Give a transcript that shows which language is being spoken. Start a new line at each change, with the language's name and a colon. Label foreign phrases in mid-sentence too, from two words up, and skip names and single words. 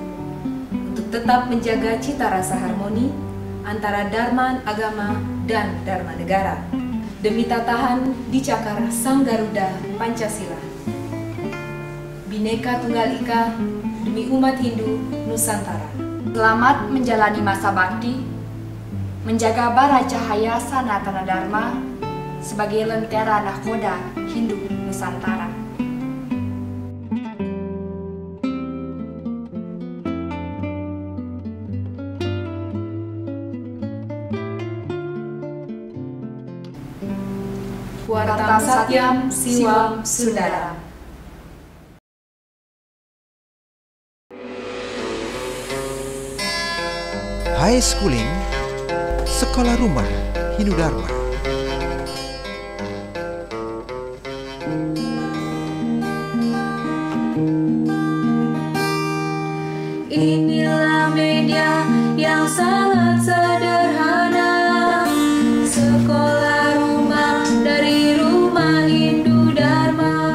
Indonesian: Untuk tetap menjaga cita rasa harmoni antara Dharma Agama dan Dharma Negara, demi tatahan dicakar Sang Garuda Pancasila. Bhinneka Tunggal Ika demi umat Hindu Nusantara. Selamat menjalani masa bakti, menjaga bara cahaya Sanatana Dharma sebagai lentera nahkoda Hindu Nusantara.
Sanskrit: Warta Satyam Siwam Sundaram.
English: High Schooling,
Indonesian: Sekolah Rumah Hindu Dharma. Inilah media yang sangat sederhana, sekolah rumah dari Rumah Hindu Dharma.